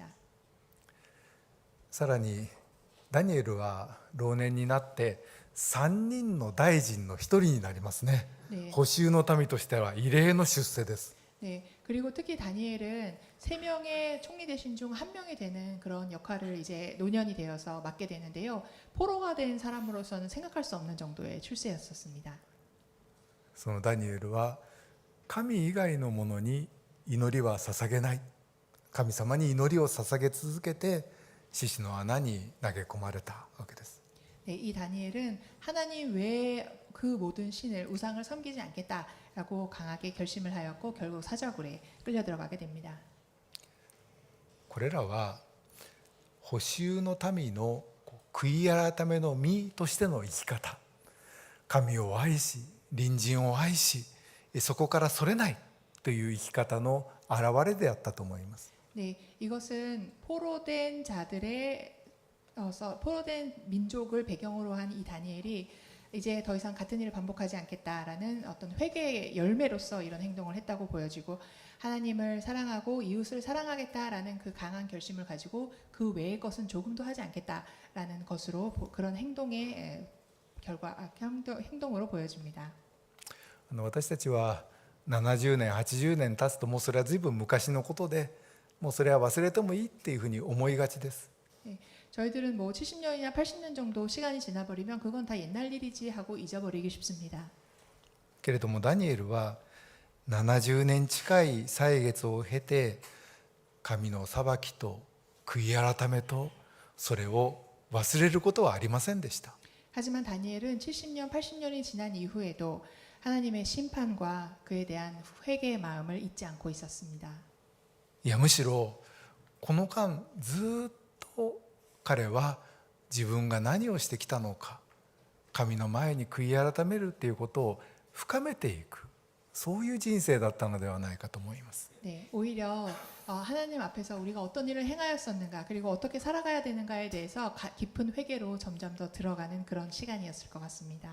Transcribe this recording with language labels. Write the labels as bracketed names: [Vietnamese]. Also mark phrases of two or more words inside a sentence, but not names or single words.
[Japanese] さらにダニエルは老年になって3人の大臣の1人になりますね。 [Korean] 네. [Japanese] 補修の民としては異例の出世です。 [Korean] 네, 그리고 특히 다니엘은 3명의 총리 대신 중 1명이 되는 그런 역할을 이제 노년이 되어서 맡게 되는데요. 포로가 된 사람으로서는 생각할 수 없는 정도의 출세였었습니다. [Japanese] そのダニエルは神以外のものに祈りは捧げない、神様に祈りを捧げ続けて獅子の穴に投げ込まれたわけです。 [Korean] 네, 이 다니엘은 하나님 외에 그 모든 신을 우상을 섬기지 않겠다라고 강하게 결심을 하였고 결국 사자굴에 끌려 들어가게 됩니다. [Japanese] これらは補修の民の悔い改めの身としての生き方、神を愛し隣人を愛しそこからそれないという生き方の表れであったと思います。 [Korean] 네, 이것은 포로된 자들의 포로된 민족을 배경으로 한 이 다니엘이 이제 더 이상 같은 일을 반복하지 않겠다라는 어떤 회개의 열매로서 이런 행동을 했다고 보여지고 하나님을 사랑하고 이웃을 사랑하겠다라는 그 강한 결심을 가지고 그 외의 것은 조금도 하지 않겠다라는 것으로 그런 행동의 행동으로 보여집니다. [Japanese] 私たちは70年80年経つともうそれは随分昔のことでもうそれは忘れてもいいっていうふうに思いがちです。 [Korean] 네, 저희들은 뭐 70년이나 80년 정도 시간이 지나버리면 그건 다 옛날 일이지 하고 잊어버리기 쉽습니다. [Japanese] けれどもダニエルは70年近い歳月を経て神の裁きと悔い改めとそれを忘れることはありませんでした。 [Korean] 하지만 다니엘은 70년, 80년이 지난 이후에도 하나님의 심판과 그에 대한 회개의 마음을 잊지 않고 있었습니다. [Japanese] いやむしろこの間ずっと彼は自分が何をしてきたのか神の前に悔い改めるっていうことを深めていくそういう人生だったのではないかと思います。 [Korean] 네, 오히려 하나님 앞에서 우리가 어떤 일을 행하였었는가 그리고 어떻게 살아가야 되는가에 대해서 깊은 회개로 점점 더 들어가는 그런 시간이었을 것 같습니다.